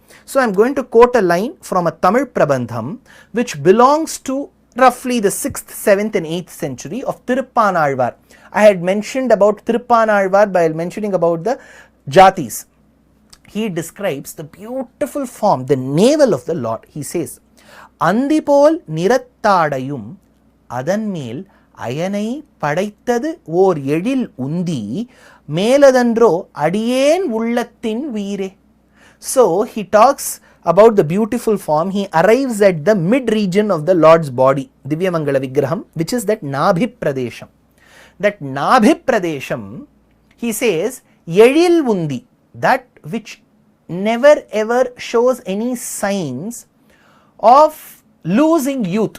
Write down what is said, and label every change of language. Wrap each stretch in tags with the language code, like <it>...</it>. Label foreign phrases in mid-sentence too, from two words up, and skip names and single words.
<en>So I am going to quote a line from a Tamil Prabandham which belongs to roughly the 6th, 7th and 8th century of Tiruppanalvar. I had mentioned about Tiruppanalvar by mentioning about the Jatis. He describes the beautiful form, the navel of the Lord. He says,</en> <ta>அந்திபோல் நிறத்தாடையும் அதன்மேல் அயனைப் படைத்தது ஓர் எழில் உந்தி மேலதன்றோ அடியேன் உள்ளத்தின் வீரே.</ta> <en>So he talks about the beautiful form. He arrives at the mid region of the Lord's body,</en> <sa>दिव्य मङ्गल विग्रहम्,</sa> <en>which is that</en> <sa>नाभि प्रदेशम्.</sa> <en>That</en> <sa>नाभि प्रदेशम्,</sa> <en>he says,</en> <ta>எழில் உந்தி,</ta> <en>that which never ever shows any signs of losing youth.</en>